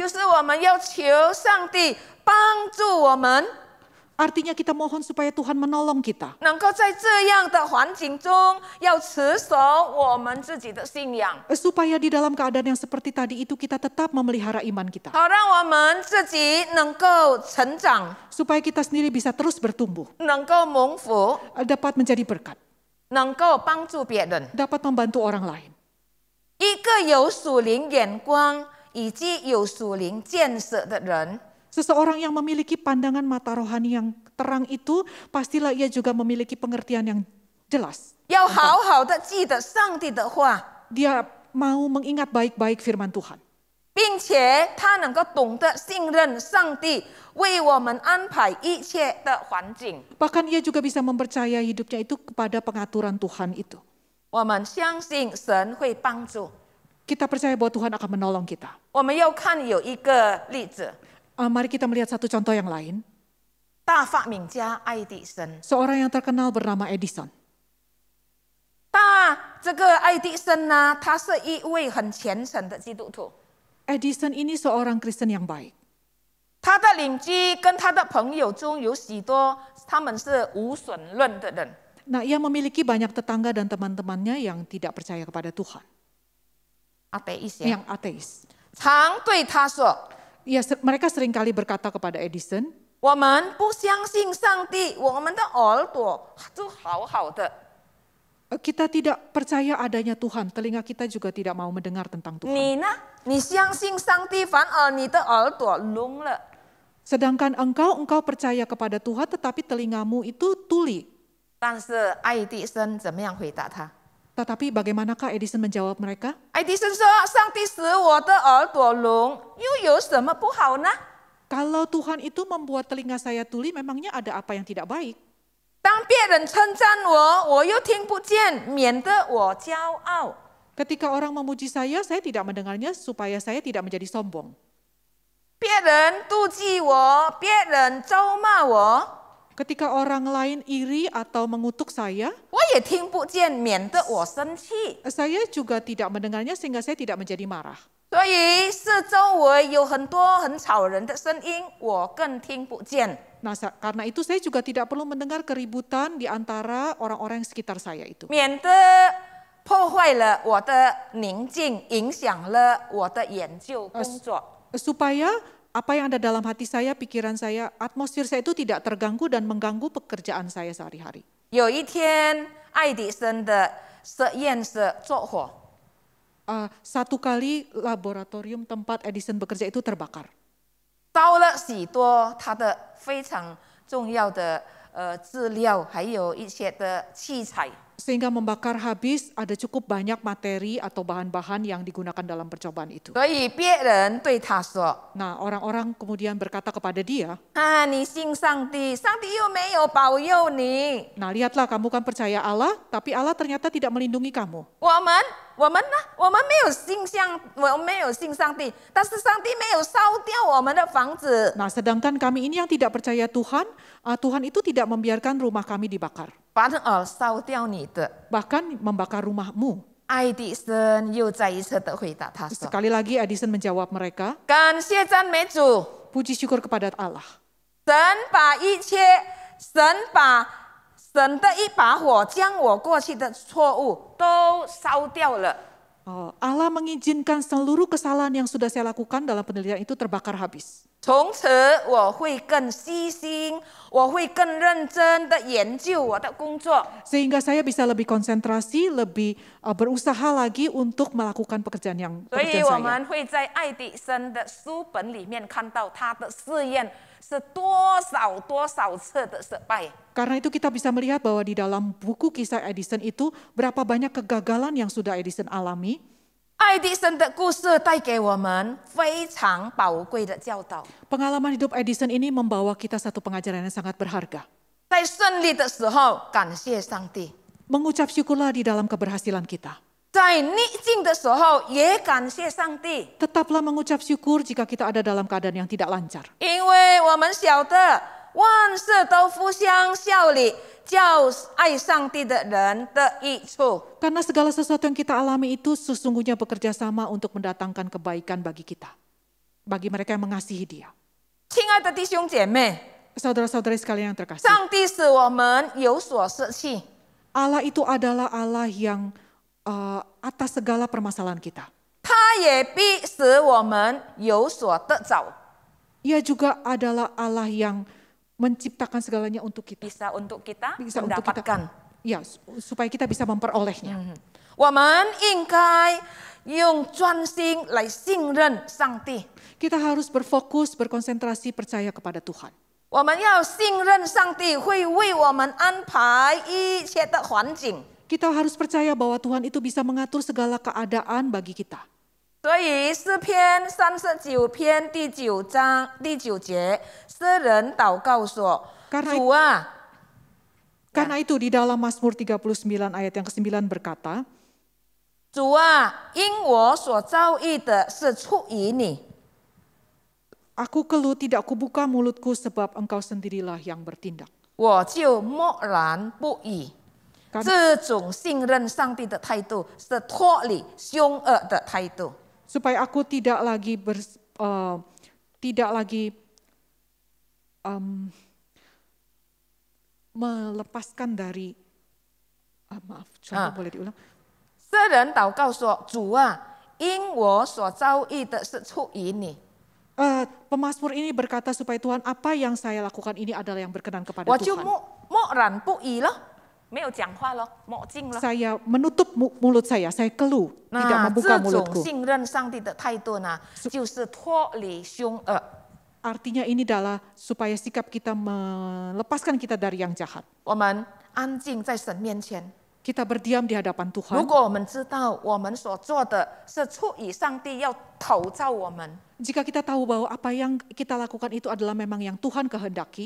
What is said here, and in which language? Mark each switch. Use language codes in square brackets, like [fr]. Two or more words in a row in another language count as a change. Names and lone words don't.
[zh] 就是我们要求上帝帮助我们。 [id] Artinya kita mohon supaya Tuhan menolong kita. [zh] 能够在这样的环境中，要持守我们自己的信仰， [id] Supaya di dalam keadaan yang seperti tadi itu kita tetap memelihara iman kita. [zh] 好让我们自己能够成长， [id] Supaya kita sendiri bisa terus bertumbuh. [zh] 能够蒙福， [id] Dapat menjadi berkat. [zh] 能够帮助别人。 [id] Dapat membantu orang lain. [zh] 一个有属灵眼光以及有属灵见识的人， [id] Seseorang yang memiliki pandangan mata rohani yang terang itu, pastilah ia juga memiliki pengertian yang jelas. [zh] 要好好的记得上帝的话， [id] Dia mau mengingat baik-baik firman Tuhan. [zh] 并且他能够懂得信任上帝为我们安排一切的环境。 [id] Bahkan ia juga bisa mempercayai hidupnya itu kepada pengaturan Tuhan itu. [zh] 我们相信神会帮助。 [id] Kita percaya bahwa Tuhan akan menolong kita. [zh] 我们要看有一个例子， [id] Mari kita melihat satu contoh yang lain. [zh] 大发明家爱迪生。 [id] Seorang yang terkenal bernama Edison. [zh] 这个爱迪生呢，他是一位很虔诚的基督徒。 [id] Edison ini seorang Kristen yang baik. [zh] 他的邻居跟他的朋友中有许多他们是无神论的人。 [id] Nah, ia memiliki banyak tetangga dan teman-temannya yang tidak percaya kepada Tuhan, [zh] 阿北一些 [id] yang ateis. [zh] 常对他说 [id] Mereka seringkali berkata kepada Edison, [zh] 我们不相信上帝，我们的耳朵就好好的。 [id] kita tidak percaya adanya Tuhan, telinga kita juga tidak mau mendengar tentang Tuhan. [zh] 你呢？你相信上帝，反而你的耳朵聋了。 [id] Sedangkan engkau percaya kepada Tuhan, tetapi telingamu itu tuli. [zh] 但是爱迪生怎么样回答他？ [id] Tetapi bagaimanakah Edison menjawab mereka? [zh] 爱迪生说：“上帝使我的耳朵聋，又有什么不好呢？ [id] Kalau Tuhan itu membuat telinga saya tuli, memangnya ada apa yang tidak baik? [zh] 当别人称赞我，我又听不见，免得我骄傲。 [id] Ketika orang memuji saya tidak mendengarnya supaya saya tidak menjadi sombong. [zh] 别人妒忌我，别人咒骂我， [id] Ketika orang lain iri atau mengutuk saya [zh] 我也听不见，免得我生气。 [id] juga tidak mendengarnya sehingga saya tidak menjadi marah. [zh] 所以四周围有很多很吵人的声音，我更听不见。 [id] Nah, karena itu saya juga tidak perlu mendengar keributan di antara orang-orang yang sekitar saya itu. [zh] 免得破坏了我的宁静，影响了我的研究工作。 [id] Supaya apa yang ada dalam hati saya, pikiran saya, atmosfer saya itu tidak terganggu dan mengganggu pekerjaan saya sehari-hari. [zh] 有一天，爱迪生的实验室着火， [id] Satu kali laboratorium tempat Edison bekerja itu terbakar. [zh] 烧了许多他的非常重要的资料，还有一些的器材。 [id] Sehingga membakar habis, ada cukup banyak materi atau bahan-bahan yang digunakan dalam percobaan itu. [zh] 所以别人对他说 [id] Nah, orang-orang kemudian berkata kepada dia,：“ [zh] 啊，你信上帝，上帝又没有保佑你。 [id] nah lihatlah kamu kan percaya Allah, tapi Allah ternyata tidak melindungi kamu. [zh] 我们呢？我们没有信上帝，但是上帝没有烧掉我们的房子。 [id] Nah, sedangkan kami ini yang tidak percaya Tuhan, Tuhan itu tidak membiarkan rumah kami dibakar. [zh] 反而烧掉你的。” [id] Bahkan membakar rumahmu. [zh] 爱迪生又再一次的回答他说 [id] Sekali lagi Edison menjawab mereka,：“ [zh] 感谢赞美主， [id] puji syukur kepada Allah. [zh] 神的一把火将我过去的错误都烧掉了。 [id] Allah mengizinkan seluruh kesalahan yang sudah saya lakukan dalam penelitian itu terbakar habis. [zh] 从此我会更细心，我会更认真的研究我的工作。 [id] Sehingga saya bisa lebih konsentrasi, lebih berusaha lagi untuk melakukan pekerjaan [zh] 所以我 [id] saya. [zh] 们会在爱迪生的书本里面看到他的试验是多少次的失败。 [id] Karena itu kita bisa melihat bahwa di dalam buku kisah Edison itu berapa banyak kegagalan yang sudah Edison alami. [zh] 爱迪生的故事带给我们非常宝贵的教导。 [id] Pengalaman hidup Edison ini membawa kita satu pengajaran yang sangat berharga. [zh] 在顺利的时候，感谢上帝； [id] Mengucap syukurlah di dalam keberhasilan kita. [zh] 在逆境的时候，也感谢上帝， [id] Tetaplah mengucap syukur jika kita ada dalam keadaan yang tidak lancar. [zh] 因为我们晓得万事都互相效力，叫爱上帝的人得益处。 [id] Karena segala sesuatu yang kita alami itu sesungguhnya bekerja sama untuk mendatangkan kebaikan bagi kita. Bagi mereka yang mengasihi Dia. [zh] 亲爱的弟兄姐妹， [id] Saudara-saudari sekalian yang terkasih. [zh] 上帝使我们有所舍弃， [id] Allah itu adalah Allah yang atas segala permasalahan kita. [zh] 他也必使我们有所得着， [id] Ia juga adalah Allah yang menciptakan segalanya untuk kita. bisa untuk kita Bisa untuk kita. mendapatkan. Ya, supaya kita bisa memperolehnya. [zh] 我们应该用专心来信任上帝。 [id] Kita harus berfokus, berkonsentrasi, percaya kepada Tuhan. [zh] 我们要信任上帝会为我们安排一切的环境。 [id] Kita harus percaya bahwa Tuhan itu bisa mengatur segala keadaan bagi kita. [zh] 所以诗篇39篇第9章第9节，诗人祷告说：“主啊， [id] Karena itu di dalam Mazmur 39 ayat yang ke-9 berkata, [zh] 主啊，因我所遭遇的是出于你。 [id] Aku keluh tidak kubuka mulutku sebab engkau sendirilah yang bertindak. [zh] 我就默然不语。” 这种信任上帝的态度是脱离凶恶的态度。 [id] Supaya aku tidak lagi melepaskan dari boleh diulang? [zh] 诗人祷告说：“主啊，因我所遭遇的是出于你。” [id] Pemazmur ini berkata supaya Tuhan apa yang saya lakukan ini adalah yang berkenan kepada [zh] 我就 [id] Tuhan. [zh] 默然不语了，没有讲话了，默静了。 [id] Saya menutup mulut saya keluh, tidak [zh] 那 [id] membuka [zh] 这种 [id] mulutku. [zh] 信任上帝的态度呢，就是脱离凶恶。 [id] Artinya ini adalah supaya sikap kita melepaskan kita dari yang jahat. [zh] 我们安静在神面前， [id] kita berdiam di hadapan [zh] 如 [id] Tuhan, [zh] 果我们知道我们所做的是出于上帝要投照我们， [id] jika kita tahu bahwa apa yang kita lakukan itu adalah memang yang Tuhan kehendaki,